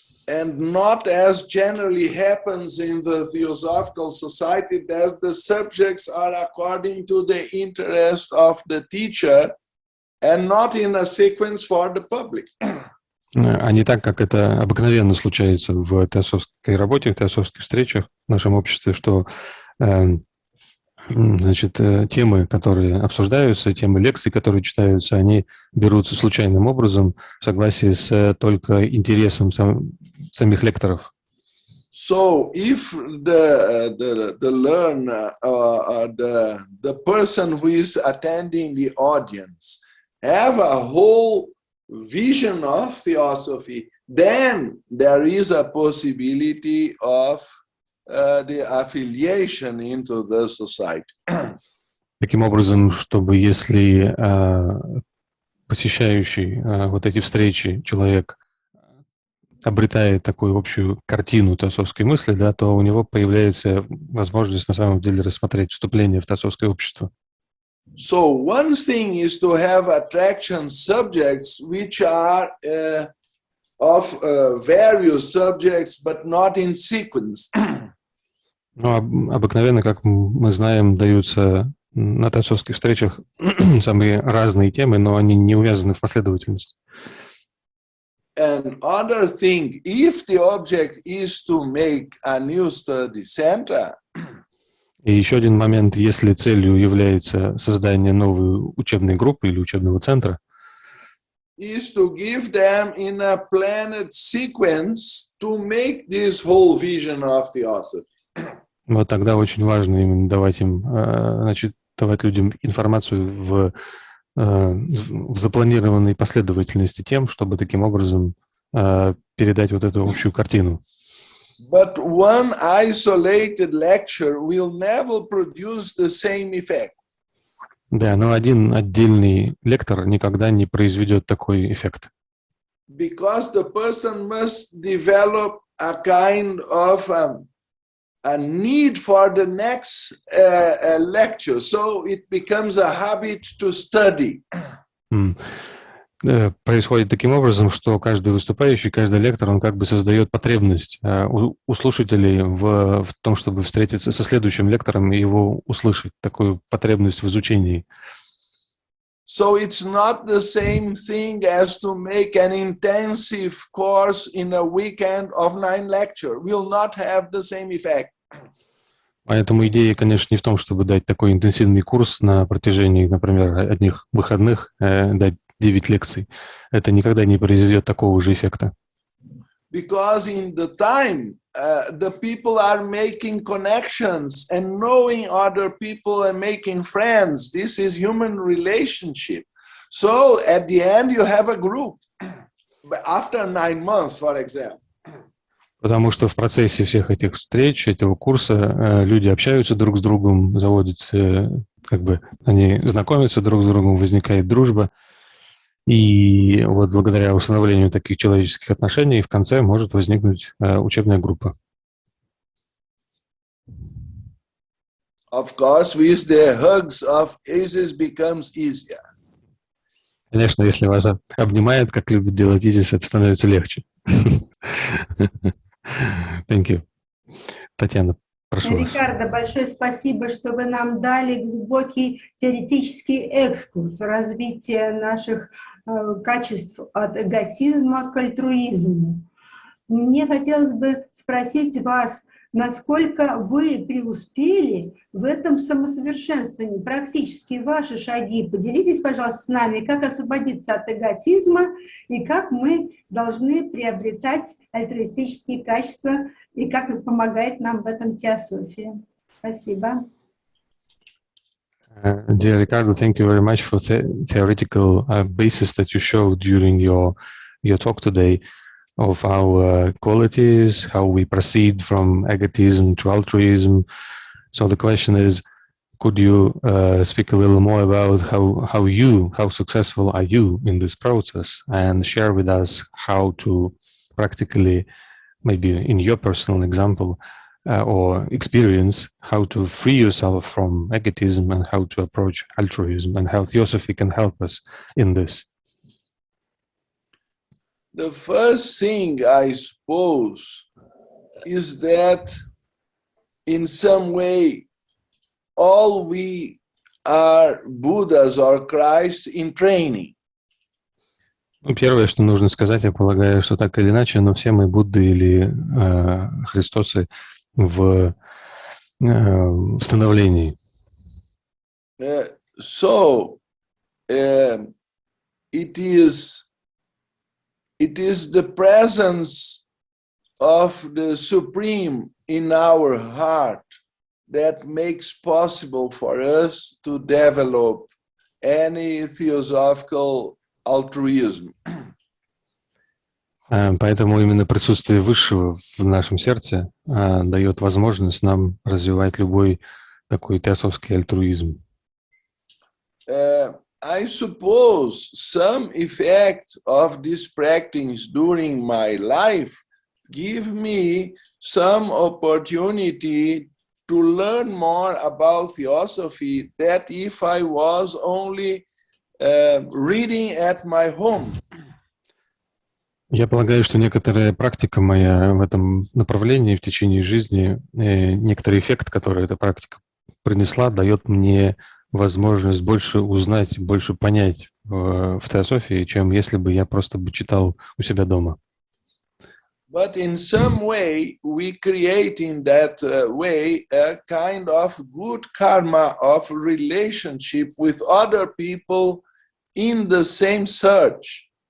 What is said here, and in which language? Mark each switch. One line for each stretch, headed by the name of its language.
English: And not as generally happens in the Theosophical Society, that the subjects are according to the interest of the teacher and not in a sequence for the public.
Russian: А не так, как это обыкновенно случается в теософской работе, в теософских встречах в нашем обществе, что Значит, темы, которые обсуждаются, темы лекций, которые читаются, они берутся случайным образом в согласии с только интересом самих лекторов.
English: So if the learner or the person who is attending the audience have a whole vision of theosophy, then there is a possibility of the affiliation into the society.
Russian: Таким образом, чтобы если посещающий вот эти встречи человек обретает такую общую картину теософской мысли, да, то у него появляется возможность на самом деле рассмотреть вступление в теософское общество.
English: So one thing is to have attraction subjects which are of various subjects, but not in sequence.
Russian: Ну, обыкновенно, как мы знаем, даются на теософских встречах самые разные темы, но они не увязаны в последовательность.
English: And other thing, if the object is to make a new study center,
Russian: И еще один момент, если целью является создание новой учебной группы или учебного центра,
English: is to give them in a planned sequence to make this whole vision of theosophy.
Russian: вот тогда очень важно именно давать им, значит, давать людям информацию в запланированной последовательности тем, чтобы таким образом передать вот эту общую картину.
English: But one isolated lecture will never produce the same effect.
Russian: Да, но один отдельный лектор никогда не произведет такой эффект.
English: Because the person must develop a kind of a need for the next lecture, so it becomes a habit to study.
Russian: Происходит таким образом, что каждый выступающий, каждый лектор, он как бы создает потребность у слушателей в том, чтобы встретиться со следующим лектором и его услышать, такую потребность в изучении.
English: So it's not the same thing as to make an intensive course in a weekend of 9 lectures. Will not have the same effect.
Russian: Поэтому идея, конечно, не в том, чтобы дать такой интенсивный курс на протяжении, например, одних выходных, дать 9 лекций. Это никогда не произведет такого же эффекта.
English: Because in the time, the people are making connections and knowing other people and making friends. This is human relationship. So at the end, you have a group. After 9 months, for example.
Russian: Потому что в процессе всех этих встреч, этого курса, люди общаются друг с другом, заводят, как бы, они знакомятся друг с другом, возникает дружба. И вот благодаря установлению таких человеческих отношений в конце может возникнуть учебная группа.
English: Of course, with the hugs of Isis becomes easier.
Russian: Конечно, если вас обнимают, как любит делать Изис, это становится легче.
English: Thank you.
Russian: Татьяна, прошу вас. Рикардо, большое спасибо, что вы нам дали глубокий теоретический экскурс развития наших качеств от эготизма к альтруизму. Мне хотелось бы спросить вас, насколько вы преуспели в этом самосовершенствовании, практически ваши шаги. Поделитесь, пожалуйста, с нами, как освободиться от эготизма и как мы должны приобретать альтруистические качества и как помогает нам в этом теософия. Спасибо.
English: Dear Ricardo, thank you very much for the theoretical basis that you showed during your talk today of our qualities, how we proceed from egotism to altruism. So the question is, could you speak a little more about how successful are you in this process, and share with us how to practically, maybe in your personal example, or experience, how to free yourself from egotism and how to approach altruism, and how Theosophy can help us in this. The first thing, I suppose, is that in some way, all we are Buddhas or Christ in training.
Russian: Ну, первое, что нужно сказать, я полагаю, что так или иначе, но все мы Будды или Христосы в становлении.
English: So it is the presence of the Supreme in our heart that makes possible for us to develop any theosophical altruism.
Russian: Поэтому именно присутствие Высшего в нашем сердце дает возможность нам развивать любой такой теософский альтруизм.
English: I suppose some effect of this practice during my life give me some opportunity to learn more about theosophy that if I was only reading at my home.
Russian: Я полагаю, что некоторая практика моя в этом направлении в течение жизни, некоторый эффект, который эта практика принесла, дает мне возможность больше узнать, больше понять в теософии, чем если бы я просто бы читал у себя дома.
English: But in some way, we create in that way a kind of good karma of relationship with other people in the same search.